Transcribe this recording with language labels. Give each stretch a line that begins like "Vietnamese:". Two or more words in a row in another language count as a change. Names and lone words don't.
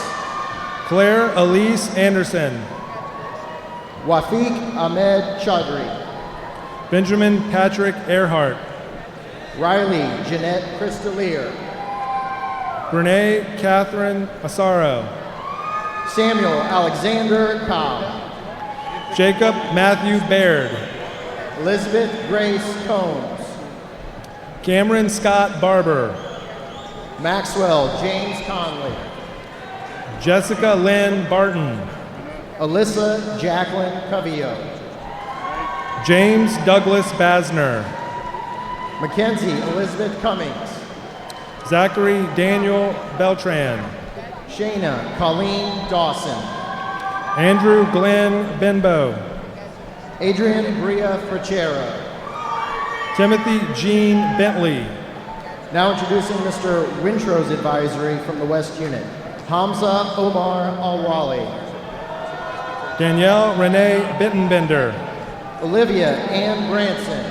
English: Claire Elise Anderson. Wafiq Ahmed Chaudhry. Benjamin Patrick Earhart. Riley Jeanette Cristalier. Brene Catherine Asaro. Samuel Alexander Cobb. Jacob Matthew Baird. Elizabeth Grace Combs. Cameron Scott Barber. Maxwell James Conley. Jessica Lynn Barton. Alyssa Jacqueline Cavillo. James Douglas Basner. Mackenzie Elizabeth Cummings. Zachary Daniel Beltran. Shayna Colleen Dawson. Andrew Glenn Benbow. Adrian Bria Frachera. Timothy Jean Bentley. Now introducing Mr. Wintrow's advisory from the West Unit, Hamza Omar Alwali. Danielle Renee Bittenbender. Olivia Ann Branson.